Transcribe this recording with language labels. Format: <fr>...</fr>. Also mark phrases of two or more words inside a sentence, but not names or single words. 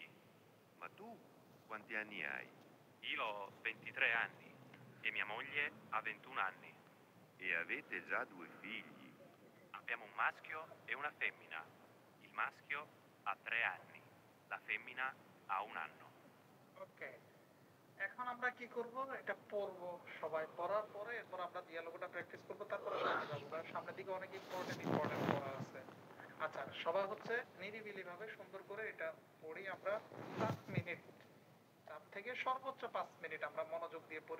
<it>Ma tu quanti anni hai? Io ho 23 anni e mia moglie ha 21 anni. E avete già 2 figli. Abbiamo un maschio e una femmina. Il maschio ha 3 anni, la femmina ha 1 anno.</it> <bn>ওকে, এখন আমরা কি করব? এটা পড়বো সবাই, পড়ার পরে এরপর আমরা ডিয়ালগটা প্র্যাকটিস করব, তারপরে সামনে যাবো, কারণ সামনের দিকে অনেক ইম্পর্টেন্ট পড়া আছে। আচ্ছা, সবাই হচ্ছে নিরিবিলি ভাবে সুন্দর করে এটা পড়ি আমরা। 5 মিনিট, 4 থেকে সর্বোচ্চ 5 মিনিট আমরা মনোযোগ দিয়ে পড়ি।</bn>